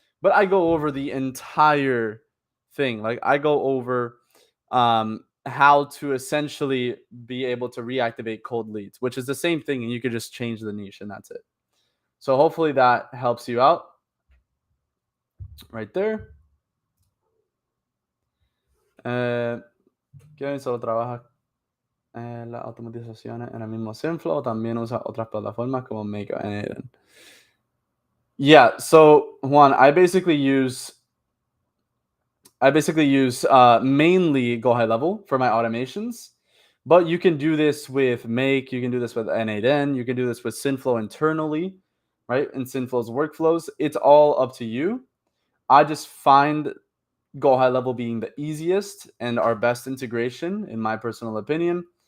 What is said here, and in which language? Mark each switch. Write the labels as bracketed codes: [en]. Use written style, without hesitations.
[en] But I go over the entire thing. Like I go over how to essentially be able to reactivate cold leads, which is the same thing, and you could just change the niche and that's it. So hopefully that helps you out right there. [es] Kevin solo trabaja las automatizaciones en el mismo Synthflow, también usa otras plataformas como Make and Aiden. [en] Yeah, so Juan, I basically use mainly Go High Level for my automations, but you can do this with Make, you can do this with N8N, you can do this with Synthflow internally, right? In Synthflow's workflows. It's all up to you. I just find Go High Level being the easiest and our best integration, in my personal opinion.